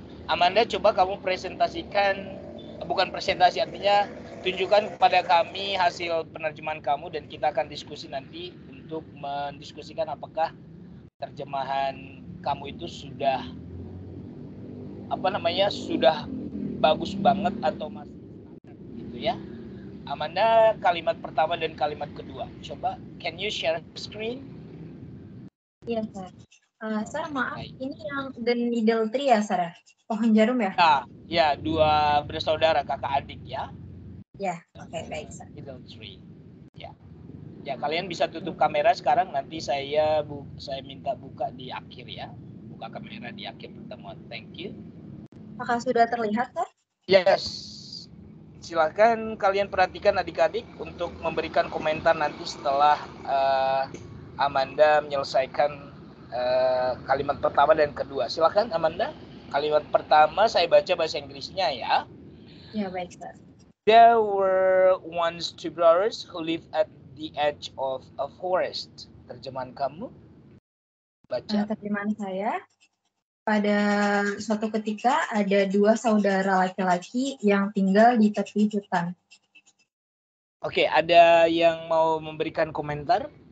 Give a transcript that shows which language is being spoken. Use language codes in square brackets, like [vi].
[id] Amanda, coba kamu presentasikan, bukan presentasi, artinya tunjukkan kepada kami hasil penerjemahan kamu, dan kita akan diskusi nanti untuk mendiskusikan apakah terjemahan kamu itu sudah sudah bagus banget atau masih gitu ya. Amanda, kalimat pertama dan kalimat kedua. Coba, [en] can you share screen? [id] Iya, Sar. Sar, maaf, ini yang The Needle Tree ya, Sar? Pohon jarum ya? Ya, 2 bersaudara, kakak adik ya. Ya, oke, baik, Sar. Needle Tree. Ya. Ya, kalian bisa tutup kamera sekarang, nanti saya minta buka di akhir ya. Buka kamera di akhir pertemuan. [en] Thank you. [id] Apakah sudah terlihat, Sar? Yes. Silakan kalian perhatikan adik-adik untuk memberikan komentar nanti setelah Amanda menyelesaikan kalimat pertama dan kedua. Silakan Amanda. Kalimat pertama saya baca bahasa Inggrisnya ya. Ya, baik, Sar. [en] There were once 2 brothers who lived at the edge of a forest. Terjemahan kamu? Baca. [id] Terjemahan saya, pada suatu ketika ada dua saudara laki-laki yang tinggal di tepi hutan. Oke, ada yang mau memberikan komentar?